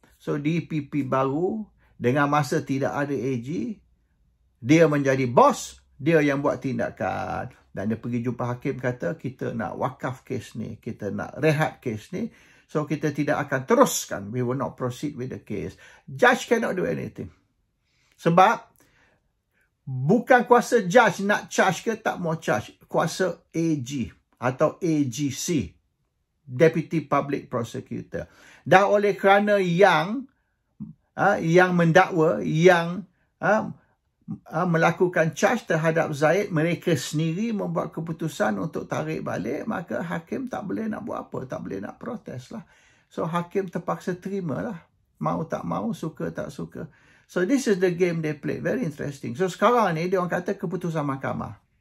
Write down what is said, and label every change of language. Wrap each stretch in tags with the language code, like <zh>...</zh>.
<ms>So DPP baru dengan masa tidak ada AG. Dia menjadi bos. Dia yang buat tindakan. Dan dia pergi jumpa hakim kata kita nak wakaf kes ni. Kita nak rehat kes ni. So, kita tidak akan teruskan.</ms> <en>We will not proceed with the case. Judge cannot do anything.</en> <ms>Sebab, bukan kuasa judge nak charge ke tak mau charge. Kuasa AG atau AGC. Deputy Public Prosecutor. Dan oleh kerana yang mendakwa, yang melakukan charge terhadap Zahid, mereka sendiri membuat keputusan untuk tarik balik, maka hakim tak boleh nak buat apa, tak boleh nak protes lah. So hakim terpaksa terima lah, mau tak mau, suka tak suka.</ms> <en>So this is the game they play, very interesting.</en> <ms>So sekarang ni dia orang kata keputusan mahkamah.</ms>